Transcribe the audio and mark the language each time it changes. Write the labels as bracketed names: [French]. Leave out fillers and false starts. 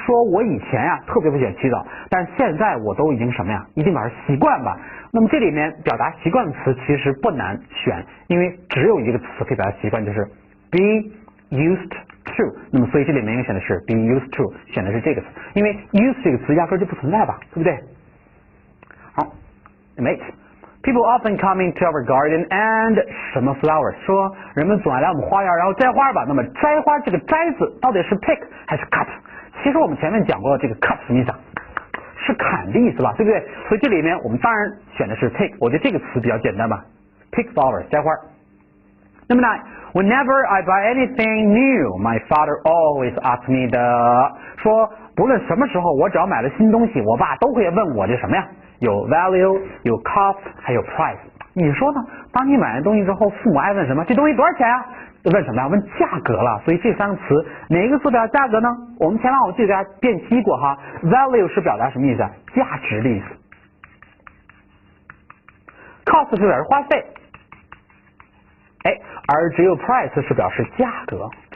[Chinese] 说我以前特别不喜欢起早，但是现在我都已经什么呀？已经把它习惯吧。那么这里面表达习惯的词其实不难选，因为只有一个词可以表达习惯，就是 be used to。那么所以这里面应该选的是 be used to， 选的是这个词，因为 use 这个词压根就不存在吧，对不对？ [English] 好 ，8。People often come into our garden and 什么 flowers？ [Chinese] 说人们总爱来我们花园，然后摘花吧。那么摘花这个摘字到底是 pick 还是 cut？其实我们前面讲过这个 cut 什么意思？是砍的意思吧，对不对？所以这里面我们当然选的是 pick。我觉得这个词比较简单吧 ，pick flowers 摘花。那么9， Whenever I buy anything new, my father always asks me 的说不论什么时候我只要买了新东西，我爸都会问我这什么呀？有 value， 有 cost， 还有 price。你说呢？当你买完东西之后，父母爱问什么？这东西多少钱啊？问什么呀？问价格了。所以这三个词哪个词表达价格呢？我们前面我记得大家辨析过哈 ，value 是表达什么意思啊？价值的意思。 cost 是表示花费，而只有 price 是表示价格。